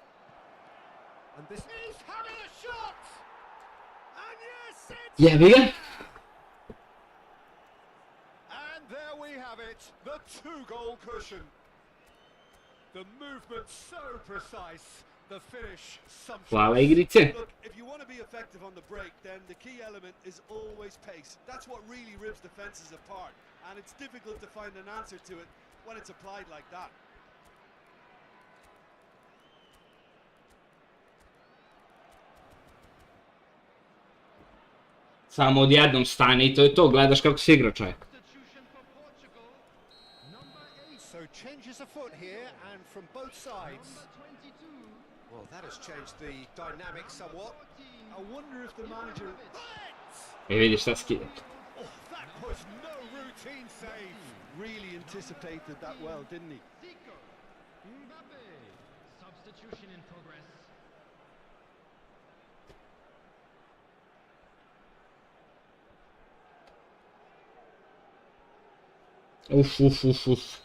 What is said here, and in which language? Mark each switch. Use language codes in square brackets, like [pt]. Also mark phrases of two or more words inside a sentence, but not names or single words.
[en] And this is having a shot! And yes, it's Yeah, bigger. And there we have it, the two-goal cushion. The movement so precise, the finish sumptuous. [sr] Hvala igrice. [en] Look, if you want to be effective on the break, then the key element is always pace. That's what really rips defenses apart, and it's difficult to find an answer to it when it's applied like that. [sr] Samo odjednom stani i to je to, gledaš kako se igra, čovjek. [en] Substitution for Portugal. Number 8. So changes afoot here, and from both sides. Number 22. Well, that has changed the dynamic somewhat. 14. I wonder if the manager... But, [sr] I vidiš šta skida. [en] oh, that was no routine save. really anticipated that well, didn't he? Zico. Mbappe. Substitution in progress. Uf, uf, uf, uf.